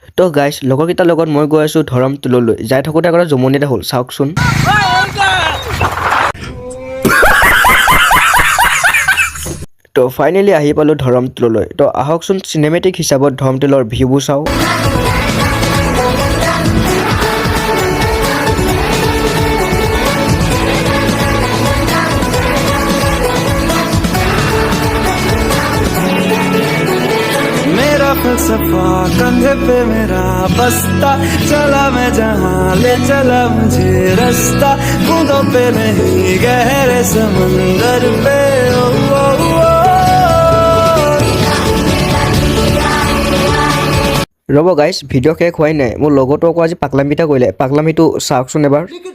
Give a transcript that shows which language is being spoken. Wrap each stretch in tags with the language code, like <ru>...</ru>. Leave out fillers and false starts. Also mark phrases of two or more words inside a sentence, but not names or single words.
<as>তো গাইজ লগৰকেইটাৰ লগত মই গৈ আছোঁ ধৰমটোললৈ যাই থাকোঁতে আগতে জমনি এটা হ'ল চাওকচোন তো ফাইনেলি আহি পালোঁ ধৰমটোললৈ তো আহকচোন চিনেমেটিক হিচাপত ধৰমটোলৰ ভিউবোৰ চাওঁ</as> <hi>सफा कंधे पे मेरा बस्ता चला मैं जहां ले चला मुझे रास्ता बूंदों पे नहीं गहरे समंदर पे ओ, ओ, ओ।</hi> <as>ৰ'ব গাইজ ভিডিঅ' শেষ হোৱাই নাই মোৰ লগৰটো আকৌ আজি পাগলামিটা কৰিলে পাগলামিটো চাওকচোন এবাৰ</as>